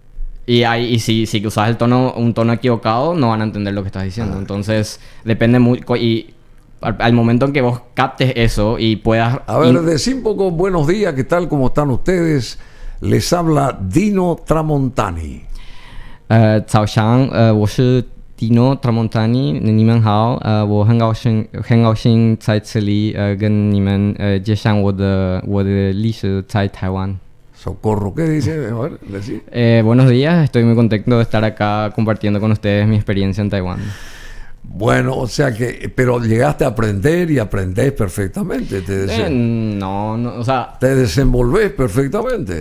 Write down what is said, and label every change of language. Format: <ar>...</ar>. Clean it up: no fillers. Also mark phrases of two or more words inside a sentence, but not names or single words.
<es>Y si usas un tono equivocado, no van a entender lo que estás diciendo. Entonces, depende mucho... Y al momento en que vos captes eso y puedas... A ver, decí un poco, buenos días, ¿qué tal? ¿Cómo están ustedes? Les habla Dino Tramontani.</es> <zh>早上，我是 Dino Tramontani，你们好，我很高兴在这里跟你们介绍我的历史在台湾。</zh> <es>Socorro, ¿qué dice? A ver, decí. Buenos días, estoy muy contento de estar acá compartiendo con ustedes mi experiencia en Taiwán. Bueno, o sea que... Pero llegaste a aprender y aprendés perfectamente. No, o sea... Te desenvolvés perfectamente.</es>